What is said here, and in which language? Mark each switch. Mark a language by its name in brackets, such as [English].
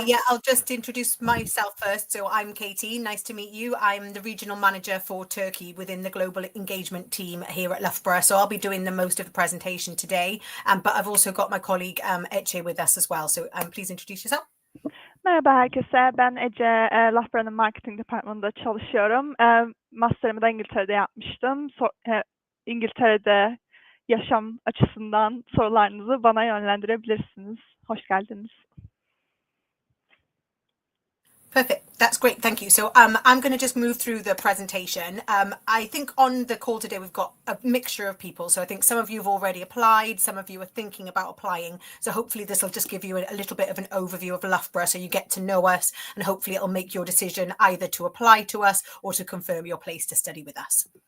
[English] Yeah, I'll just introduce myself first. So I'm Katie. Nice to meet you. I'm the regional manager for Turkey within the global engagement team here at Loughborough. So I'll be doing the most of the presentation today. But I've also got my colleague Ece with us as well. So please introduce yourself. [Turkish] Merhaba herkese. Ben Ece, Loughborough'ın marketing departmanında çalışıyorum. Master'ımı da İngiltere'de yapmıştım. İngiltere'de yaşam açısından sorularınızı bana yönlendirebilirsiniz. Hoş geldiniz. [English] Perfect. That's great. Thank you. So I'm going to just move through the presentation. I think on the call today, we've got a mixture of people. So I think some of you have already applied. Some of you are thinking about applying. So hopefully this will just give you a little bit of an overview of Loughborough so you get to know us, and hopefully it'll make your decision either to apply to us or to confirm your place to study with us.